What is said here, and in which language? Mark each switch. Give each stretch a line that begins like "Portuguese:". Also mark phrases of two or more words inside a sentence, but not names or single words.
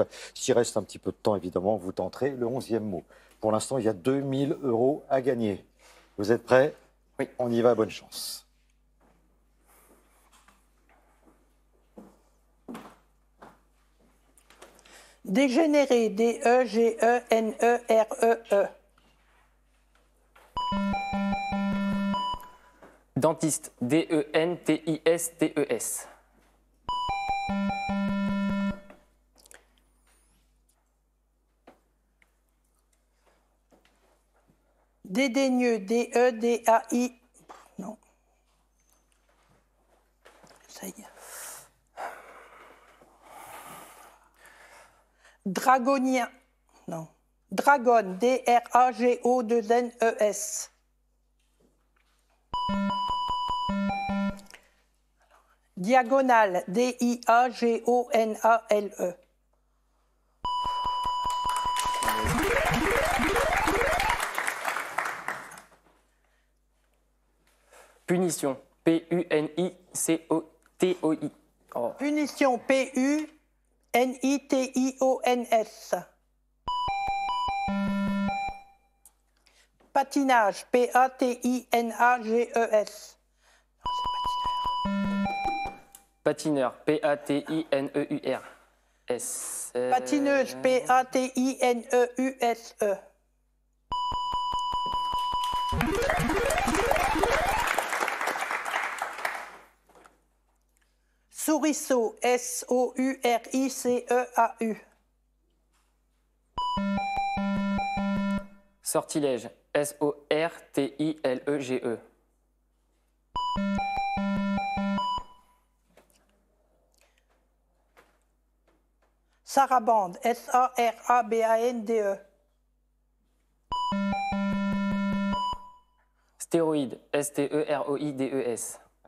French: S'il reste un petit peu de temps, évidemment, vous tenterez le 11e mot. Pour l'instant, il y a 2000 € à gagner. Vous êtes prêts? Oui. On y va, bonne chance. Dégénéré. D-E-G-E-N-E-R-E-E. Dentiste. D-E-N-T-I-S-T-E-S. Dédaigneux. D-E-D-A-I. Non. Ça y est. Dragonien. Non. Dragon. D-R-A-G-O-2-N-E-S. Diagonale. D-I-A-G-O-N-A-L-E. Punition. P-U-N-I-C-O-T-O-I. Oh. Punition. P-U-N-I-T-I-O-N-S. Patinage. P-A-T-I-N-A-G-E-S. Patineur. P-A-T-I-N-E-U-R. S. Patineuse, P-A-T-I-N-E-U-S-E. Souriceau, S-O-U-R-I-C-E-A-U. Sortilège, S-O-R-T-I-L-E-G-E. Sarabande, S-A-R-A-B-A-N-D-E. Stéroïde, S-T-E-R-O-I-D-E-S.